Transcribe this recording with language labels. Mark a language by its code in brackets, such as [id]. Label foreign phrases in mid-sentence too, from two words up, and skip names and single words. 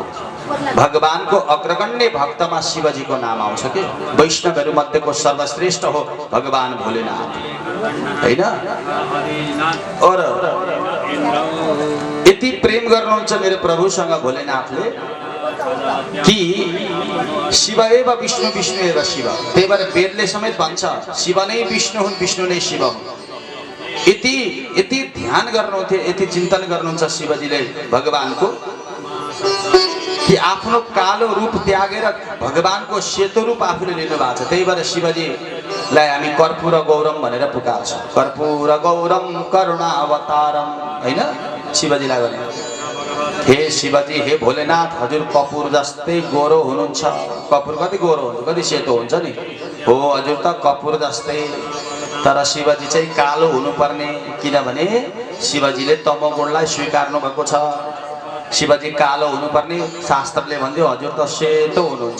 [ne] भगवानको अग्रगण्य भक्तमा शिवजीको नाम आउँछ कि। वैष्णवहरू मध्येको सर्वश्रेष्ठ हो भगवान भोलेनाथ, होइन? और यति प्रेम गर्नुहुन्छ मेरो प्रभुसँग भोलेनाथले कि [sa] शिव एव विष्णु, विष्णु एव शिव। [ne] त्यही भएर वेदले समेत भन्छ शिव नै विष्णु हुन्, विष्णु नै शिव हुन्। यति ध्यान गर्नुहुन्थ्यो, यति चिन्तन गर्नुहुन्छ शिवजीले भगवानको कि आफ्नो कालो रूप त्यागेर भगवानको सेतो रूप आफूले लिनु भएको छ। त्यही भएर शिवजीलाई हामी [sa] कर्पूर गौरम [ne] भनेर पुकार्छौँ। [sa] कर्पूर गौरम करुणावतारम, [ne] होइन? शिवजीलाई भने हे शिवजी, हे भोलेनाथ, हजुर कपुर जस्तै गोरो हुनुहुन्छ। कपुर कति गोरो हुन्छ, कति सेतो हुन्छ नि, हो हजुर त कपुर जस्तै। तर शिवजी चाहिँ कालो हुनुपर्ने, किनभने शिवजीले तमोगुणलाई स्वीकार्नु भएको छ। शिवजी कालो हुनुपर्ने, शास्त्रले भन्थ्यो हजुर त सेतो हुनुहुन्छ।